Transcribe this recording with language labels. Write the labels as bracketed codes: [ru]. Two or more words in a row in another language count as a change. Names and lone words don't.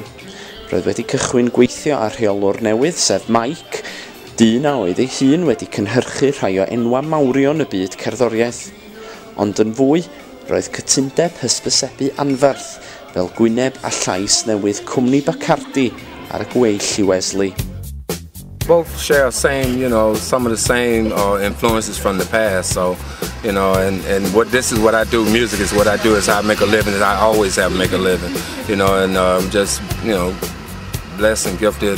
[cy] Roedd wedi cychwyn gweithio ar rheolwr newydd sef Mike, dyn a oedd ei hun wedi cynhyrchu rhai o enwa mawrion y byd cerddoriaeth. Ond yn fwy, roedd cytundeb hysbysebu anferth fel Gwyneb a llais newydd cwmni Baccardi ar y gweill i Wesley. [en] Both share some of the same influences from the past. So, and what I do. Music is what I do. Is how I make a living. And I always have make a living. And just blessed and gifted.